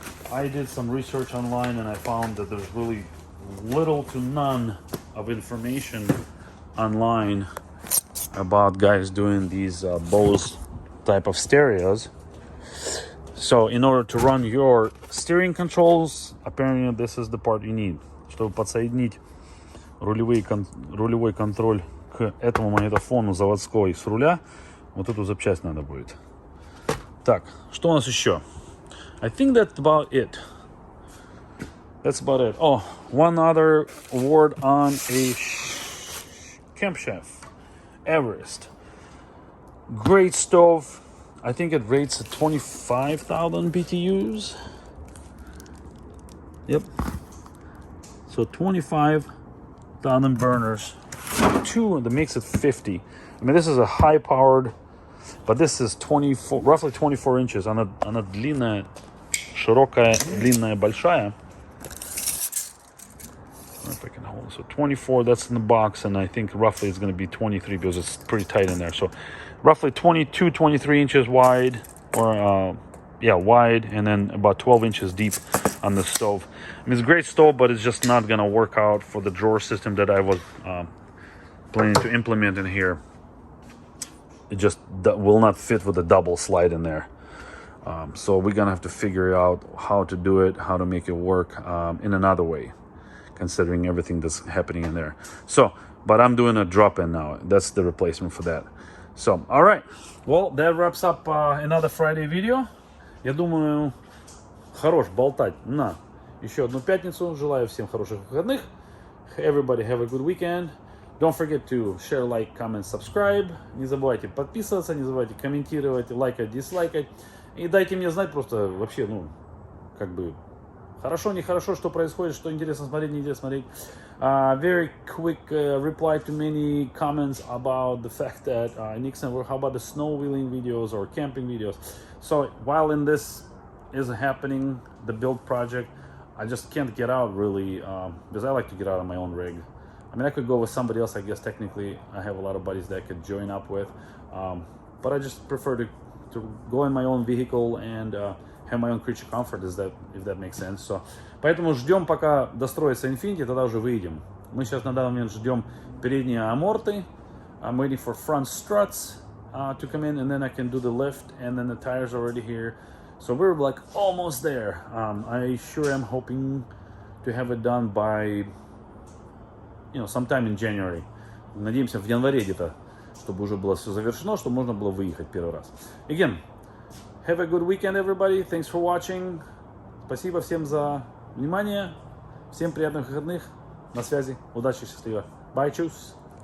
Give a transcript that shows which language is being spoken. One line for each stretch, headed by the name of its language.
English: I did some research online and I found that there's really little to none of information online about guys doing these Bose type of stereos. So in order to run your steering controls, apparently this is the part you need.
Russian: Чтобы подсоединить рулевой контроль к этому магнитофону заводской с руля, вот эту запчасть надо будет. Так, что у нас еще?
English: I think that's about it. That's about it. Oh, one other word on a camshaft. Everest. Great stove. I think it rates at 25,000 BTUs. Yep. So 25,000 burners. 2 that makes it 50. I mean, this is a high-powered, but this is 24, roughly 24 inches.
Russian: Она длинная, широкая, длинная, большая.
English: I don't know if I can hold it. So 24, that's in the box, and I think roughly it's going to be 23 because it's pretty tight in there. So roughly 22, 23 inches wide, or wide, and then about 12 inches deep on the stove. I mean, it's a great stove, but it's just not going to work out for the drawer system that I was planning to implement in here. It just will not fit with the double slide in there. So we're going to have to figure out how to do it, how to make it work in another way, considering everything that's happening in there. So, but I'm doing a drop-in now. That's the replacement for that. So, all right. Well, that wraps up another Friday video.
Russian: Я думаю, хорош болтать на еще одну пятницу. Желаю всем хороших выходных.
English: Everybody have a good weekend. Don't forget to share, like, comment, subscribe.
Russian: Не забывайте подписываться, не забывайте комментировать, лайкать, дизлайкать. И дайте мне знать просто вообще, как бы, хорошо, нехорошо, что происходит, что интересно смотреть, не интересно смотреть.
English: Very quick reply to many comments about the fact that Nixon, how about the snow wheeling videos or camping videos? So while in this is happening, the build project, I just can't get out really because I like to get out on my own rig. I mean, I could go with somebody else, I guess technically. I have a lot of buddies that I could join up with. But I just prefer to go in my own vehicle and have my own creature comfort, if that makes sense.
Russian: So, поэтому ждем, пока достроится Infiniti, тогда уже выйдем. Мы сейчас на данный момент ждем передние аморты.
English: I'm waiting for front struts to come in, and then I can do the lift, and then the tires are already here. So we're like almost there. I sure am hoping to have it done by, sometime in January.
Russian: Надеемся, в январе где-то, чтобы уже было все завершено, чтобы можно было выехать первый раз.
English: Again, have a good weekend, everybody. Thanks for watching.
Russian: Спасибо всем за внимание. Всем приятных выходных. На связи. Удачи, счастливо.
English: Bye, choose.